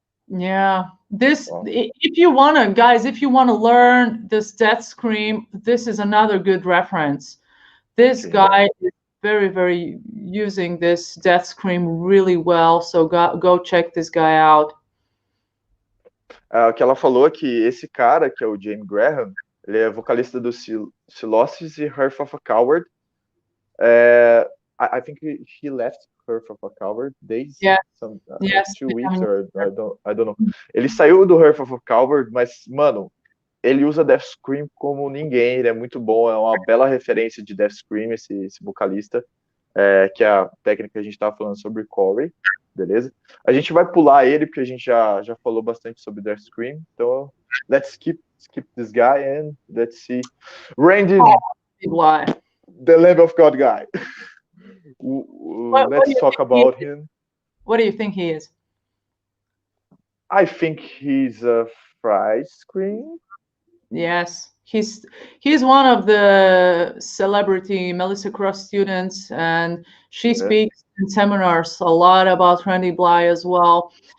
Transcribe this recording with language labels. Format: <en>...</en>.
<en>Yeah, if you wanna, guys, if you wanna learn this Death Scream, this is another good reference. This guy is very, very using this Death Scream really well. So go check this guy out.</en> <pt>O que ela falou é que esse cara, que é o Jamie Graham, ele é vocalista do Silosis e Hearth of a Coward.</pt> <en>I think he left Hearth of a Coward days, some 2 weeks, or I don't know.</en> <pt>Ele saiu do Hearth of a Coward, mas, mano, ele usa Death Scream como ninguém, ele é muito bom, é uma bela referência de Death Scream, esse vocalista, que é a técnica que a gente estava falando sobre Corey, beleza? A gente vai pular ele, porque a gente já falou bastante sobre Death Scream, então</pt> <en>let's skip this guy and let's see. Randy, the Lamb of God guy. Let's talk about him. What do you think he is? I think he's a fry screen. Yes, he's one of the celebrity Melissa Cross students, and she speaks in seminars a lot about Randy Bly as well.</en>